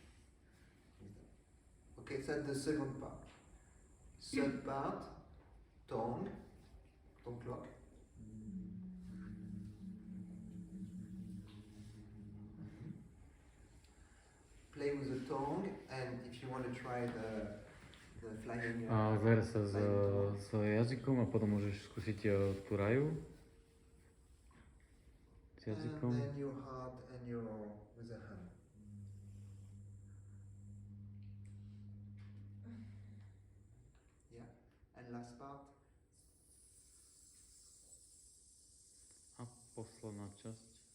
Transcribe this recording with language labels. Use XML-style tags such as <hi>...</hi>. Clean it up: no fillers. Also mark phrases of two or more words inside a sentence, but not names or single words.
<en>Okay, so that's the second part. Third part, tongue clock. Play with the tongue, and if you want to try the flying.</en> <sk>A zahra sa s jazykom a potom môžeš skúsiť tú raju. S</sk> <en>And</en> <sk>jazykom.</sk> <en>then your heart and your with the hand. Yeah, and last part.</en> <sk>A posledná časť.</sk>